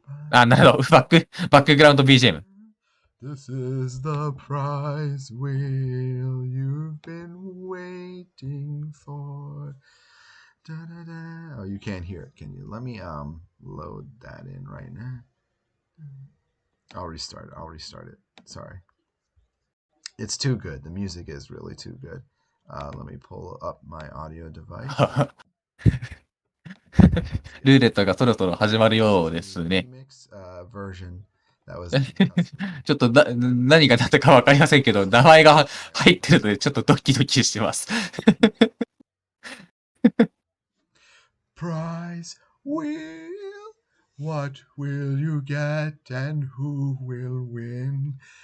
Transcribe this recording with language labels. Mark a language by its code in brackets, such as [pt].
[ja] なるほど。バックグラウンド BGM。 [en] This is the prize wheel you've been waiting for. Da-da-da. Oh, you can't hear it, can you? Let me load that in right now. I'll restart it. Sorry. It's too good. The music is really too good. Let me pull up my audio device. [ja] ルーレットがそろそろ始まるようですね。 [en] version that was [ja] ちょっと何が何だかわかりませんけど、名前が入ってるのでちょっとドキドキしてます。 [en] Prize wheel, what will you get and who will win?